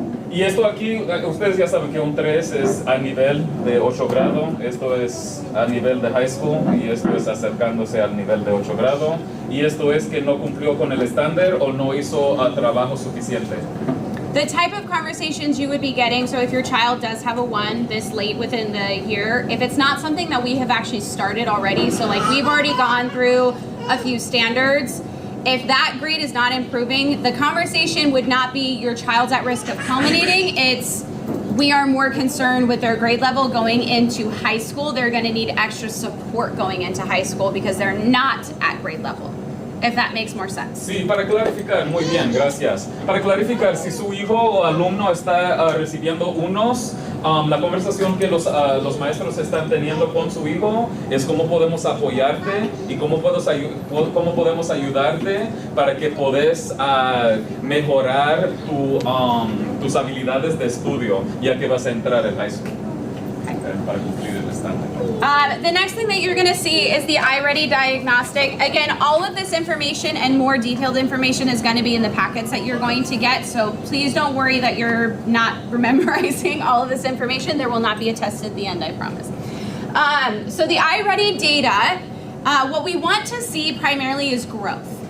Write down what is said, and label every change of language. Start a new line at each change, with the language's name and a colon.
Spanish: Y esto aquí, ustedes ya saben que un 3 es a nivel de 8 grado, esto es a nivel de high school y esto es acercándose al nivel de 8 grado. Y esto es que no cumplió con el estándar o no hizo trabajo suficiente.
English: The type of conversations you would be getting, so if your child does have a 1 this late within the year, if it's not something that we have actually started already, so like we've already gone through a few standards, if that grade is not improving, the conversation would not be your child's at risk of culminating, it's we are more concerned with their grade level going into high school. They're going to need extra support going into high school because they're not at grade level. if that makes more sense.
Spanish: Sí, para clarificar, muy bien, gracias. Para clarificar, si su hijo o alumno está recibiendo unos, la conversación que los maestros están teniendo con su hijo es cómo podemos apoyarte y cómo podemos ayudarte para que puedas mejorar tus habilidades de estudio, ya que vas a entrar en high school. Para cumplir el estándar.
English: The next thing that you're going to see is the iReady diagnostic. Again, all of this information and more detailed information is going to be in the packets that you're going to get, so please don't worry that you're not memorizing all of this information. There will not be a test at the end, I promise. So the iReady data, what we want to see primarily is growth.